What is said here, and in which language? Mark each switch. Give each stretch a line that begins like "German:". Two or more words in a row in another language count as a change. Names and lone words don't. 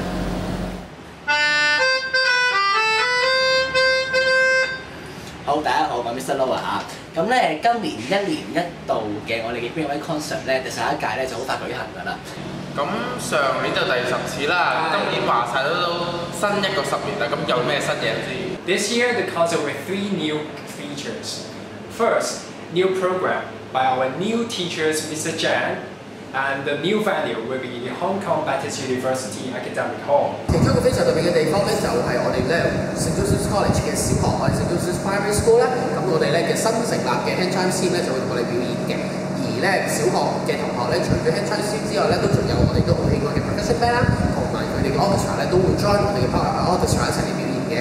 Cantonese: 好，大家好，我係 Mr. Lower 啊。咁咧，今年一年一度嘅我哋嘅 Green and White concert 咧，第11屆咧就好快舉行㗎啦。咁上年就第10次啦，今年話晒都新一個10年啦，咁有咩新嘢先
English: ？This year the concert with 3 new features. First, new program by our new teachers, Mr. Jan, and the new venue will be the Hong Kong Baptist University Academic Hall.
Cantonese: 其中一個非常特別嘅地方咧，就係我哋咧 St. Joseph's College 嘅小學，我哋 St. Joseph's Primary School 咧，咁我哋咧嘅新成立嘅 Hand Chime Team 咧就會同我哋表演嘅。而咧小學嘅同學咧，除咗 Hand Chime Team 之外咧，都仲有我哋都好喜愛嘅
English: Percussion Band
Cantonese: 啦，同埋佢哋嘅 Orchestra 咧都會 join 我哋嘅 Orchestra 一齊嚟表演嘅。